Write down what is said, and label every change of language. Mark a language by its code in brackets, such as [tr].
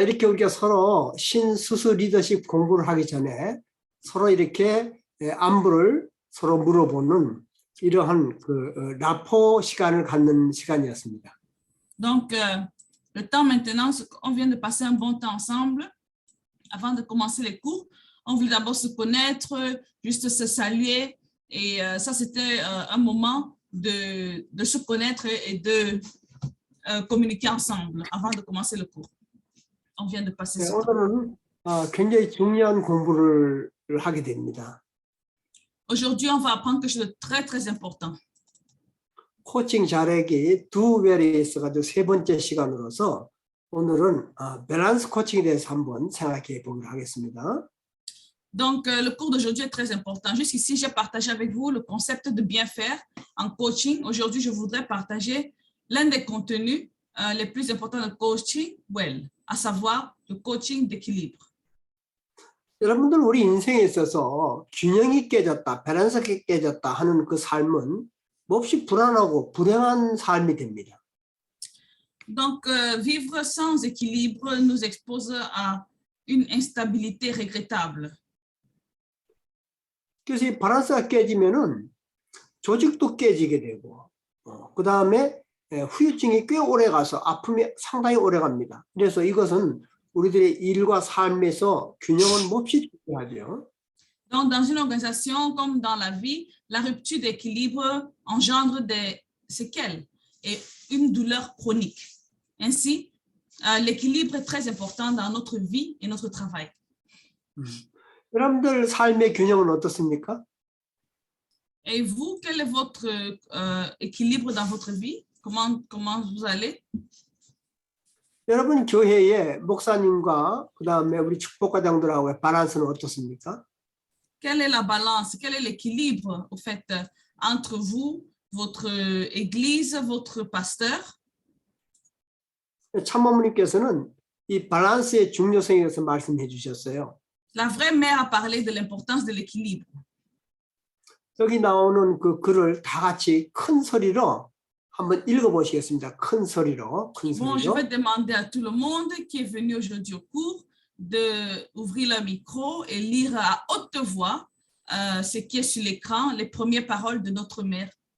[ko] 이렇게 우리가 서로 신수수 리더십 공부를 하기 전에 서로 이렇게 안부를 서로 물어보는 이러한 그 라포 시간을 갖는 시간이었습니다. [fr] Donc, le temps maintenant, on vient de passer un bon temps ensemble. Avant de commencer les cours, on voulait d'abord se connaître, juste se saluer. Et ça, c'était un moment de se connaître et de communiquer ensemble avant de commencer le cours. On vient de passer ce temps. [ko] 오늘은 굉장히 중요한 공부를 하게 됩니다. [fr] Aujourd'hui, on va apprendre quelque chose de très, très important. [ko] 코칭 잘하기 두 배에 있어가지고 세 번째 시간으로서 오늘은 밸런스 코칭에 대해서 한번 생각해 보도록 하겠습니다. [fr] Donc, le cours d'aujourd'hui est très important. Jusqu'ici, j'ai partagé avec vous le concept de bien faire en coaching. Aujourd'hui, je voudrais partager l'un des contenus les plus importants de coaching well, à savoir le coaching d'équilibre. [ko] 여러분들 우리 인생에 있어서 균형이 깨졌다, 밸런스가 깨졌다 하는 그 삶은 몹시 불안하고 불행한 삶이 됩니다. [fr] Donc, vivre sans équilibre nous expose à une instabilité regrettable. [ko] 그래서 이 밸런스가 깨지면은 조직도 깨지게 되고, 그 다음에 후유증이 꽤 오래 가서 아픔이 상당히 오래 갑니다. 그래서 이것은 우리들의 일과 삶에서 균형은 몹시 중요하죠. [fr] Donc, dans une organisation comme dans la vie, la rupture d'équilibre engendre des séquelles et une douleur chronique. Ainsi, l'équilibre est très important dans notre vie et notre travail. [ko] 여러분들 삶의 균형은 어떻습니까? [fr] Et vous, quel est votre équilibre dans votre vie? Comment vous allez? [ko] 여러분 교회의 목사님과 그 다음에 우리 축복과장들하고의 밸런스는 어떻습니까? [fr] Quelle est la balance? Quel est l'équilibre, au fait, entre vous, votre église, votre pasteur? [ko] 참모님께서는 이 밸런스의 중요성에 대해서 말씀해 주셨어요. [fr] La vraie mère a parlé de l'importance de l'équilibre. [ko] 여기 나오는 그 글을 다 같이 큰 소리로 한번 읽어보시겠습니다. 큰 소리로, 큰 [fr] Bon, je [ko] 소리로. [fr] vais demander à tout le monde qui est venu aujourd'hui au cours d'ouvrir le micro et lire à haute voix ce qui est sur l'écran, les premières paroles de notre mère.